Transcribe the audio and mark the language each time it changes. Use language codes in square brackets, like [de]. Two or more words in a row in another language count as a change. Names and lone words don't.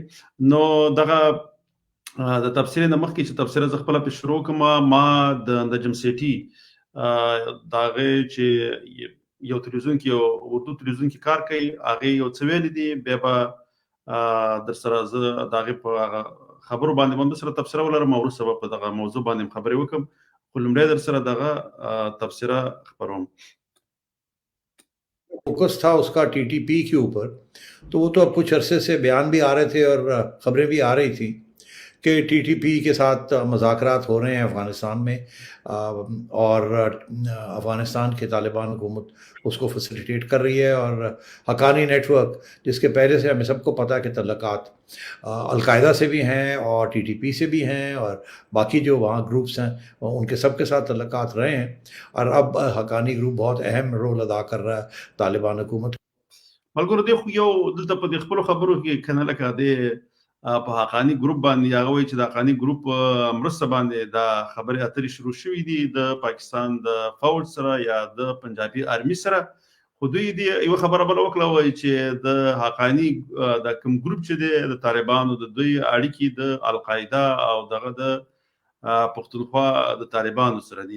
[ps] نو دغه د تبصرې نه مخکې چې تبصره زه خپله پرې شروع کړم، ما د نجم سیټي د هغې چې یو تلویزیون کې، یو اردو تلویزیون کې کار کوي، هغې یو څه ویلي دي، بیا به در سره زه د هغې په هغه خبرو باندې هم در سره تبصره ولرم او وروسته به په دغه موضوع باندې هم خبرې وکړم. خو لومړی در سره دغه تبصره خپروم. [ur] فوکس تھا اس کا ٹی ٹی پی کے اوپر، تو وہ تو اب کچھ عرصے سے بیان بھی آ رہے تھے اور خبریں بھی آ رہی تھی کہ ٹی ٹی پی کے ساتھ مذاکرات ہو رہے ہیں افغانستان میں، اور افغانستان کے طالبان حکومت اس کو فیسلیٹیٹ کر رہی ہے. اور حقانی نیٹ ورک، جس کے پہلے سے ہمیں سب کو پتہ ہے کہ تعلقات القاعدہ سے بھی ہیں اور ٹی ٹی پی سے بھی ہیں اور باقی جو وہاں گروپس ہیں ان کے سب کے ساتھ تعلقات رہے ہیں، اور اب حقانی گروپ بہت اہم رول ادا کر رہا ہے طالبان حکومت. [ps] ملګرو، دې خو یو دلته په دې خپلو خبرو کې که نه لکه دې په حقاني ګروپ باندې هغه وایي چې د حقاني ګروپ مرسته باندې دا خبرې اترې شروع شوي دي د پاکستان د فوج سره یا د پنجابي آرمي سره. خو دوی دې یوه خبره بله وکړه، وایي چې د حقاني دا کوم ګروپ چې دی د طالبانو د دوی اړیکې د القاعده او دغه د پښتونخوا د طالبانو سره دي.